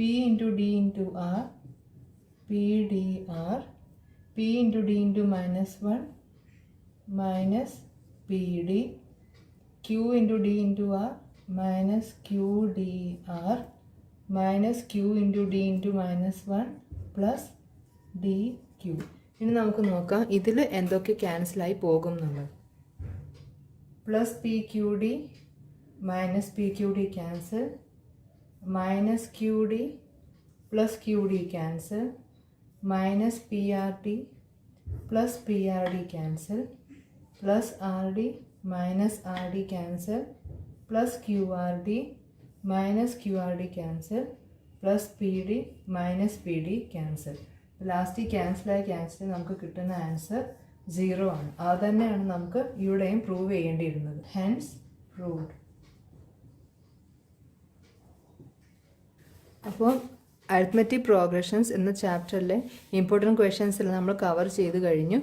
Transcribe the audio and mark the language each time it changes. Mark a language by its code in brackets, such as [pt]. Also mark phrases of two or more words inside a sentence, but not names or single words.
[en] into D into R, P D R, P into D into minus 1 minus P D, Q into D into R minus Q D R minus Q into D into minus 1 plus D Q. [ml] ഇനി നമുക്ക് നോക്കാം ഇതിൽ എന്തൊക്കെ ക്യാൻസലായി പോകും എന്നുള്ളത്. [en] plus P Q D minus P Q D cancel, minus QD plus QD cancel, minus PRD plus PRD cancel, plus RD minus RD cancel, plus QRD minus QRD cancel, plus PD minus PD cancel. last cancel [ml] നമുക്ക് കിട്ടുന്ന ആൻസർ 0 ആണ്. അത് തന്നെയാണ് നമുക്ക് ഇവിടെയും പ്രൂവ് ചെയ്യേണ്ടിയിരുന്നത്. [en] hence proved. [ml] അപ്പോൾ [en] arithmetic progressions [ml] എന്ന ചാപ്റ്ററിലെ [en] important questions [ml] എല്ലാം നമ്മൾ കവർ ചെയ്ത് കഴിഞ്ഞു.